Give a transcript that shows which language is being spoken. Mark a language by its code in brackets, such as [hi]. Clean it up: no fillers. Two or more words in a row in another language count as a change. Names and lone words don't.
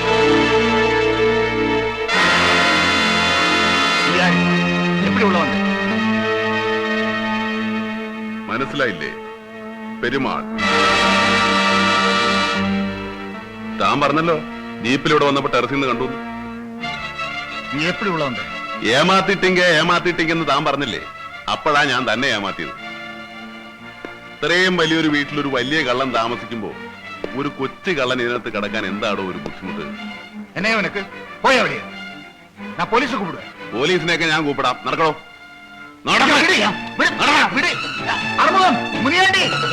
[ta] எப்படி உள்ள வந்து? [ml] മനസ്സിലായില്ലേ? പെരുമാൾ. താൻ പറഞ്ഞല്ലോ ജീപ്പിലൂടെ വന്നപ്പോ ടെറസിൽ നിന്ന് കണ്ടു. [ta] நீ எப்படி உள்ள வந்த? [ml] ഏമാത്തിട്ടെന്ന് താൻ പറഞ്ഞില്ലേ? അപ്പോഴാ ഞാൻ തന്നെ ഏമാത്തിയത്. ഇത്രയും വലിയൊരു വീട്ടിലൊരു വലിയ കള്ളൻ താമസിക്കുമ്പോ ഒരു കൊച്ചു കള്ളൻ ഇതിനകത്ത് കിടക്കാൻ എന്താണോ ഒരു ബുദ്ധിമുട്ട്? [ta] என்ன உனக்கு? போய் அப்படியே. நான் போலீஸ் கூப்பிடுவேன். [ml] പോലീസിനെയൊക്കെ ഞാൻ കൂപ്പിടാം. നടക്കണോ? [ta] அறுமுகம், முனியாண்டி.